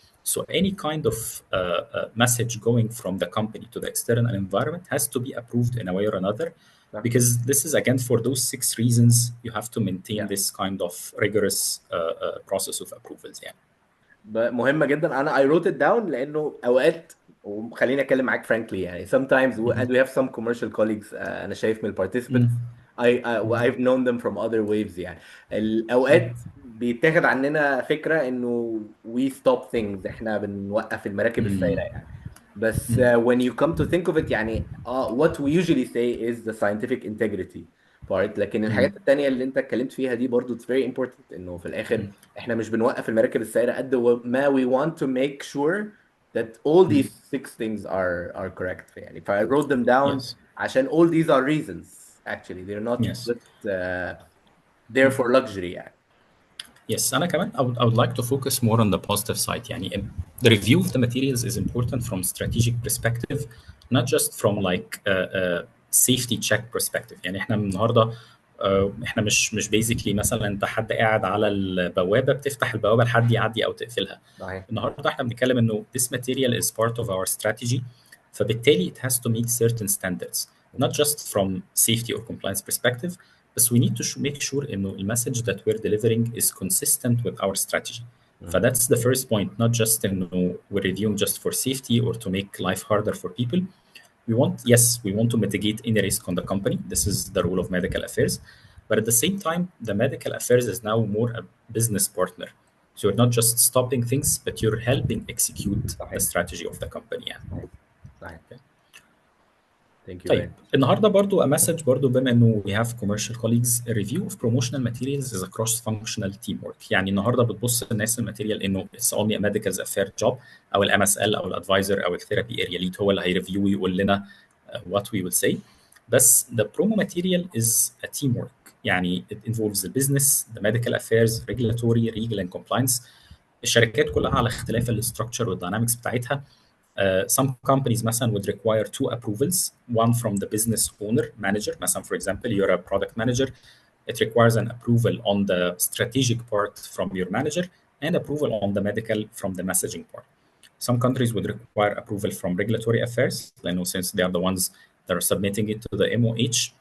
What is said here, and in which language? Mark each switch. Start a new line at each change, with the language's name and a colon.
English: So any kind of message going from the company to the external environment has to be approved in a way or another, because this is again for those 6 reasons you have to maintain this kind of rigorous process of approvals.
Arabic: يعني. مهمة جدا.
English: انا I wrote it down
Arabic: لانه اوقات، وخليني اتكلم معاك
English: frankly يعني sometimes and we have some commercial colleagues
Arabic: انا شايف من
English: participants I've known them from other waves يعني.
Arabic: الاوقات بيتاخد عننا فكرة انه
English: we stop things،
Arabic: احنا بنوقف المراكب السايرة يعني. بس
English: when you come to think of it يعني what we usually say is the scientific integrity part.
Arabic: لكن الحاجات التانية اللي انت اتكلمت فيها دي برضو
English: it's very important،
Arabic: انه في الاخر احنا مش بنوقف المراكب السايرة قد ما
English: we want to make sure that all these 6 things are correct
Arabic: يعني.
English: ف I wrote them down Yes.
Arabic: عشان
English: all these are reasons actually they're not Yes. just there for luxury يعني. Yes,
Arabic: أنا كمان
English: I would like to focus more on the positive side. يعني the review of the materials is important from strategic perspective, not just from like a safety check perspective.
Arabic: يعني احنا النهارده احنا مش
English: basically
Arabic: مثلا انت حد قاعد على البوابه بتفتح البوابه لحد يعدي او تقفلها. صحيح.
English: النهارده احنا بنتكلم انه this material is part of our strategy،
Arabic: فبالتالي
English: it has to meet certain standards, not just from safety or compliance perspective, but we need to make sure
Arabic: انه المسج
English: that we're delivering is consistent with our strategy. That's the first point, not just انه we're reviewing just for safety or to make life harder for people. We want to mitigate any risk on the company. This is the role of medical affairs. But at the same time, the medical affairs is now more a business partner. So you're not just stopping things, but you're helping execute the strategy of the company.
Arabic: يعني. صحيح.
English: Thank you very
Arabic: طيب
English: much.
Arabic: النهارده برضو
English: a message
Arabic: برضو بما انه
English: we have commercial colleagues, a review of promotional materials is a cross-functional teamwork.
Arabic: يعني النهارده بتبص الناس الماتيريال انه
English: it's only a medical affair job،
Arabic: او الام اس ال او الادفايزر او الثيرابي اريا ليد هو اللي هيريفيو ويقول لنا
English: what we will say. بس the promo material is a teamwork. يعني it involves the business, the medical affairs, regulatory, legal and compliance.
Arabic: الشركات كلها على اختلاف الاستراكشر والدينامكس بتاعتها.
English: Some companies
Arabic: مثلا
English: would require 2 approvals, one from the business owner manager. مثلا for example you're a product manager, it requires an approval on the strategic part from your manager and approval on the medical from the messaging part. Some countries would require approval from regulatory affairs, since they are the ones that are submitting it to the MOH.